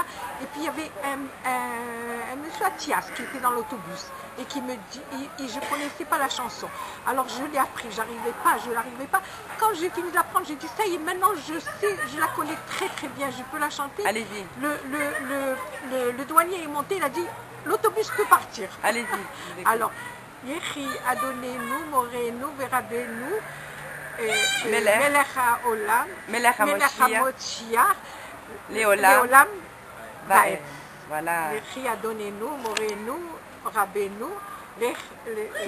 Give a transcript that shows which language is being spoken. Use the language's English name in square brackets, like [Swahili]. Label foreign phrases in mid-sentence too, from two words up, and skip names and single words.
[French] Et puis il y avait un monsieur Athias qui était dans l'autobus et qui me dit, et je ne connaissais pas la chanson. Alors je l'ai appris, je n'arrivais pas. Quand j'ai fini de l'apprendre, j'ai dit ça y est, maintenant je sais, je la connais très très bien, je peux la chanter. Allez-y. Le douanier est monté, il a dit, l'autobus peut partir. Allez-y. Alors, [Hebrew] יחי אדוננו, מורנו, ורבנו, Melech Haolam, Melech HaMoshiach, Leolam Vaed. [French] Voilà. [Hebrew] יחי אדוננו, מורנו, רבנו, Melech